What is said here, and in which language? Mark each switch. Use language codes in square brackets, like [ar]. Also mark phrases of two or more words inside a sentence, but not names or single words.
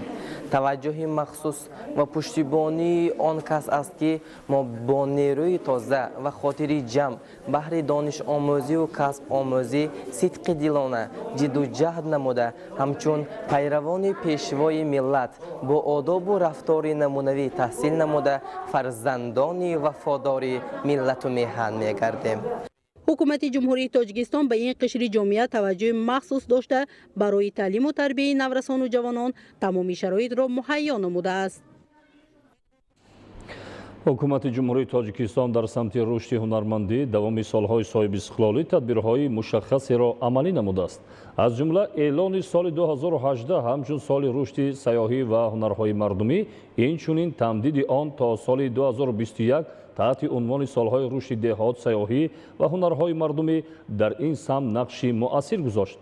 [tg] توجه مخصوص و پشتیبانی آن کس است که ما با نیروی تازه و خاطری جمع بهر دانش آموزی و کسب آموزی صدق دلانه جد و جهد نموده همچون پیروان پیشوای ملت با آداب و رفتار نمونوی تحصیل نموده فرزندان وفادار ملت و میهن میگردیم. حکومت جمهوری تاجیکستان به این قشر جامعه توجه مخصوص داشته برای تعلیم و تربیت نورسان و جوانان تمامی شرایط را مهیا نموده است. ҳукумати ҷумҳурии тоҷикистон дар самти рушди ҳунармандӣ давоми солҳои соҳиби истиқлолӣ тадбирҳои мушаххасеро амалӣ намудааст. аз ҷумла эълони соли 2018 ҳамчун соли рушди сайёҳӣ ва ҳунарҳои мардумӣ, инчунин тамдиди он то соли 2021 таҳти унвони солҳои рушди деҳот, сайёҳӣ ва ҳунарҳои мардумӣ дар ин самт нақши муассир гузошт.